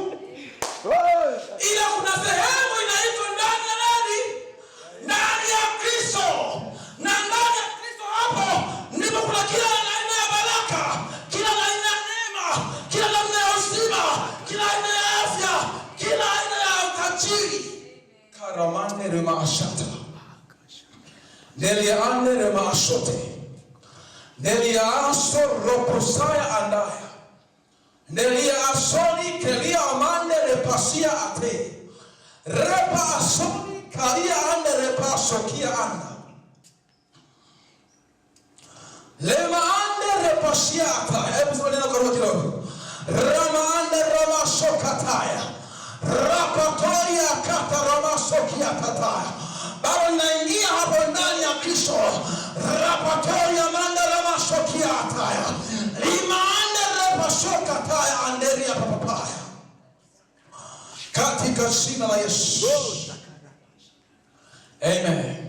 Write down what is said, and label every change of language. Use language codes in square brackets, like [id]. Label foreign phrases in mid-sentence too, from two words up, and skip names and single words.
[sw] Ila kuna sehemu inaitwa ndani ya nani? Ndani ya Kristo. Na ndani ya Kristo hapo ndipo kuna kila aina ya baraka, kila aina ya neema, kila aina ya uzima, kila aina ya afya, kila aina ya utajiri. Karamane rema ashata. Nelia ane rema ashote. Nelia aso roposaya andaya. Nelia asoni kelia amande repasia ate. Repa asoni kalia ande repasokia anda. Lema ande repasia ata. Hebu sema neno kwa kidogo. Rama ande rama sokataya. Rapatoria kata rama sokia tataya. Bado naingia hapo ndani ya Kristo. Rapatoria manda rama sokia ataya. Limande repa sokataya anderia papapaya. Katika jina la Yesu. Amen.